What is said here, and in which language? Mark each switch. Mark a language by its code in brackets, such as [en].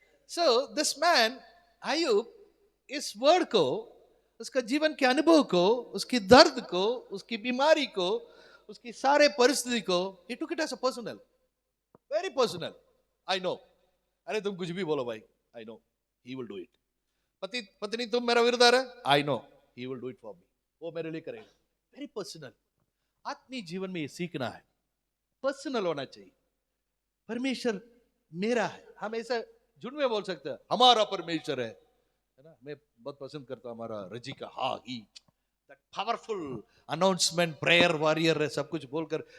[en] so this man [hi] अय्यूब इस word को, उसका जीवन के अनुभव को, उसकी दर्द को, उसकी बीमारी को, उसकी सारे परिस्थिति को, [en] he took it as a personal, very personal. I know. [hi] अरे तुम कुछ भी बोलो भाई, [en] I know he will do it. [hi] पत्नी तुम मेरा विरोधार है, [en] I know he will do it for me. [hi] वो मेरे लिए करेगा. [en] Very personal. [hi] आत्मीय जीवन में ये सीखना है, पर्सनल होना चाहिए. परमेश्वर मेरा है. हम ऐसा झूठ में बोल सकते हैं हमारा परमेश्वर है ना. मैं बहुत पसंद करता हूं हमारा रजी का, हाँ [en] ही that powerful announcement, [hi] prayer warrior है, सब कुछ बोलकर.